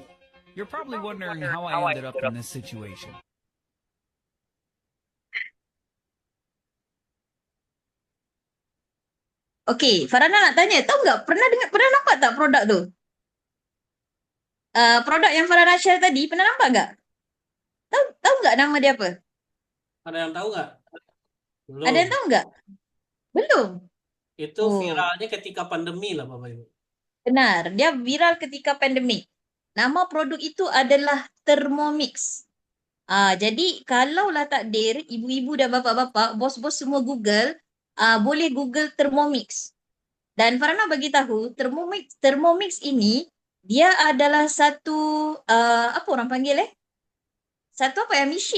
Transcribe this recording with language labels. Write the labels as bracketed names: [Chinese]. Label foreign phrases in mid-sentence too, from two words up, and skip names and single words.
[English] You're probably wondering how I ended up in this situation. [Malay] Okey, Farhana nak tanya, tahu enggak pernah nampak tak produk tu? Produk yang Farhana share tadi, pernah nampak enggak? Tahu enggak nama dia apa? Ada yang tahu nggak? Belum. Ada yang tahu enggak? Belum. Itu viralnya ketika pandemi lah Bapak Ibu. Benar, dia viral ketika pandemik. Nama produk itu adalah Thermomix. Jadi kalaulah takdir ibu-ibu dan bapa-bapa, bos-bos semua Google, boleh Google Thermomix. Dan Farana bagi tahu Thermomix ini dia adalah satu apa orang panggil Satu apa ya, mesin